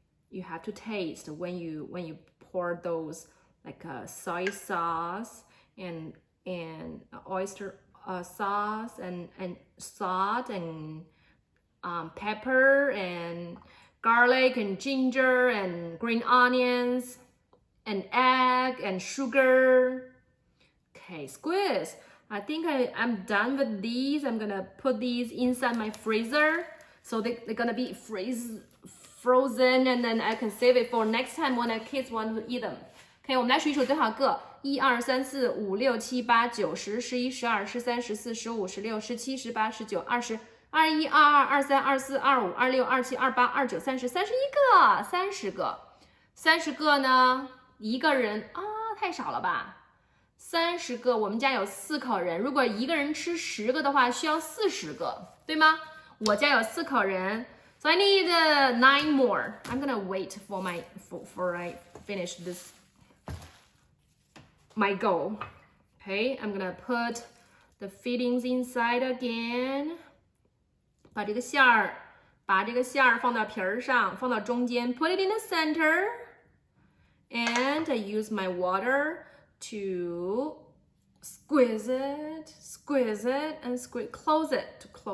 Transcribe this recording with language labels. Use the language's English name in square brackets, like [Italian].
[English] You have to taste when you pour those like soy sauce and oyster sauce and salt and pepper and garlic and ginger and green onions and egg and sugar. Okay, squeeze. I think I'm done with these. I'm gonna put these inside my freezer, so they're gonna be frozen, and then I can save it for next time when our kids want to eat them. OK， [Chinese] 我们来数一数多少个？1、2、3、4、5、6、7、8、9、10、11、12、13、14、15、16、17、18、19、20、21、22、23、24、25、26、27、28、29、30、31个，30个呢？一个人啊，太少了吧？30个，我们家有4口人，如果一个人吃10个的话，需要40个，对吗？我家有4口人 [English] ，so I need 9 more. I'm gonna wait for I finish my goal. Okay, I'm gonna put the fillings inside again. [Chinese] 把这个馅儿放到皮儿上，放到中间 [English] ，put it in the center, and I use my water to squeeze it, and close it.